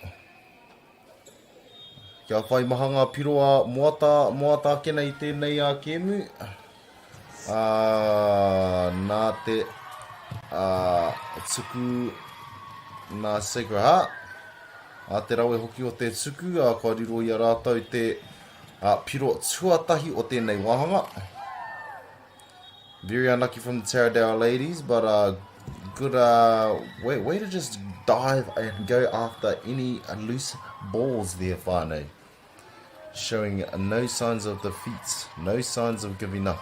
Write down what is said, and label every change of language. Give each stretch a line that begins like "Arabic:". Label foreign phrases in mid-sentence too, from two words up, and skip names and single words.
Māori: Kia whai mahanga piro moata kena I tēnei kēmu. Nā te tuku nā Sacred Heart. Te rawe hoki o te tuku, ka riro I a rātou te piro tuatahi o tēnei wāhanga.
English: Very unlucky from the Pterodell ladies, but good way to just dive and go after any loose balls there, Fanui. Showing no signs of defeat, no signs of giving up.